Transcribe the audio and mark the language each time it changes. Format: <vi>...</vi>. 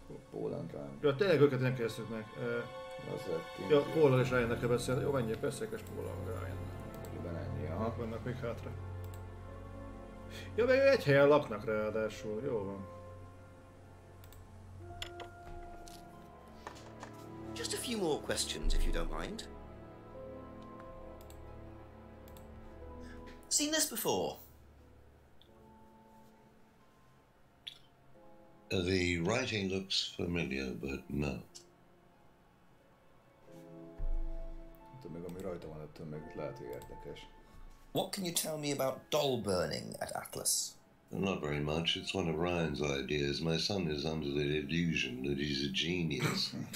<hu>Poland Ryan. Ja, tényleg őket nem kezdtük meg. Ja, Paul-al és Ryan-nek kell beszélni. Jó, menjél, beszélges Paul-al, Ryan. Igen, ennyi, aha. Vannak még hátra. Ja, meg egy helyen laknak ráadásul. Jó van.</hu> <en>Just a few more questions, if you don't mind. Seen this before? The writing looks familiar, but no.</en> <hu>Még ami rajta van, ettől meg lehet, hogy érdekes.</hu> <en>What can you tell me about doll burning at Atlas? Not very much. It's one of Ryan's ideas. My son is under the illusion that he's a genius.</en>